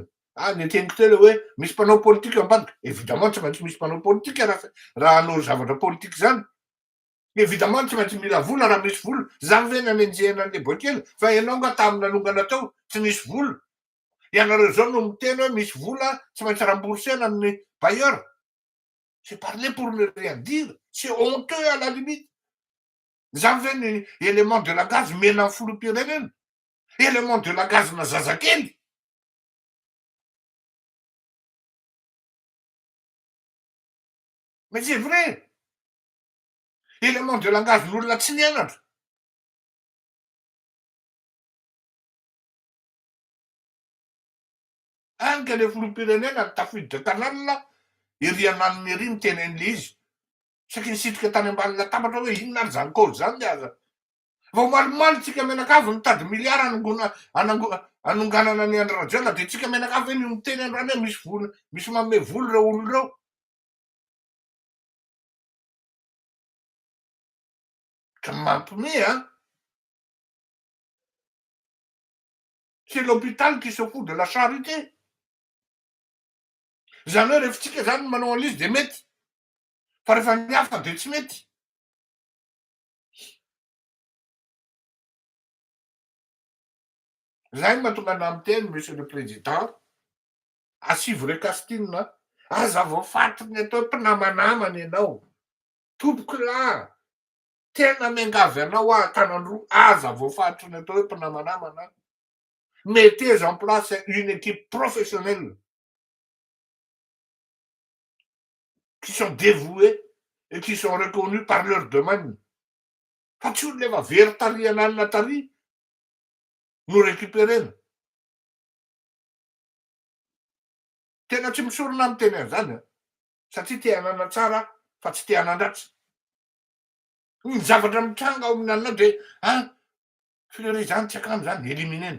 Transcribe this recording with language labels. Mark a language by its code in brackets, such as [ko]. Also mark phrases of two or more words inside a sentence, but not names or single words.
[mg] Ny teniko telo hoe misy mpanao politika ambadika. Évidemment tsy maintsy misy mpanao politika raha hanao zavatra politika zany. Évidemment tsy maintsy mila vola raha misy vola. Za ve nanenjehana an'le boakely fa ianao nga tamin'ny nanongana tao tsy misy vola. Ianareo zao no miteny hoe misy vola tsy maintsy remboursena amin'ny bailleur. [fr] C'est parler pour ne rien dire. C'est honteux à la limite. [mg] Za ve ny [fr] élément de langage [mg] mena filoham-pirenena. [fr] Élément de langage [mg] na zazakely. [fr] Mais c'est vrai. Élément de langage [mg] n'olona tsy nianatra. Anka le filoham-pirenena tafiditra tanàna ery ananiny ery mitenen'le izy. Saky nisitrika tany ambany latabatra hoe inona ary zany cause zany le aza. Vao malomalo tsika menakavy mitady miliara anonganana ny Andry Rajoelina dia tsika menakavy eny miteny androany hoe misy manome voly reo olo reo. Ka mampiomehy [fr] c'est l'hôpital qui se fout de la charité. [mg] Zany hoe rehefa tsika zany manao an'izy dia mety, fa rehefa ny hafa dia tsy mety. Zay mahatonga ana miteny [fr] monsieur le président, [mg] asivore Castina, aza voafatony atao mpinamanamana ianao, tompoko lahy, tena miangavy anao tanandroa, aza voafatony atao hoe mpinamanamana. [fr] Mettez en place une équipe professionnelle qui sont dévoués et qui sont reconnus par leur domaine. [mg] Fa tsy olona efa very tary ananina tary no récupérena. Tena tsy misorona amin'ny teny an'izany satria te hanana tsara fa tsy te hanan-dratsy. Ny zavatra mitranga ao amin'ny alina dia Fleury zany tsy akamo zany éliminena.